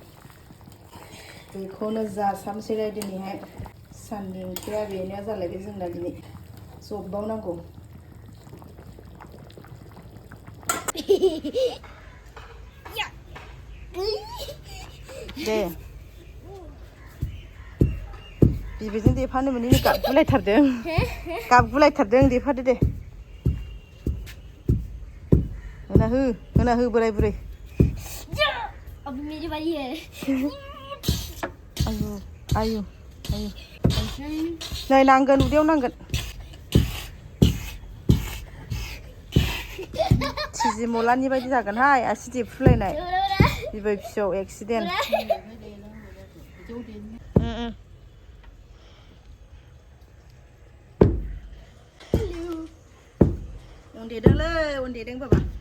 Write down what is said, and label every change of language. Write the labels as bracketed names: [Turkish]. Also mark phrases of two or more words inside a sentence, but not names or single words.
[Bodo] बेखौनो जासामसैलाय दिनैहाय साननि ओंख्रिया बेनो जालायबाय जोंना दिनै जब्बावनांगौ दे बिबैजों देफानो मोनैनि गाबगुलायथारदों देफादो दे होना हो बोराय बुरै [Hindi] अब मेरी बारी है [Bodo] आयु नै नांगोन उदैयाव नांगोन थिजि मलानि बायदि जागोनहाय आसि देफ्रुलायनाय बिबै फिसौ एक्सिडेन्ट उन्देदों बाबा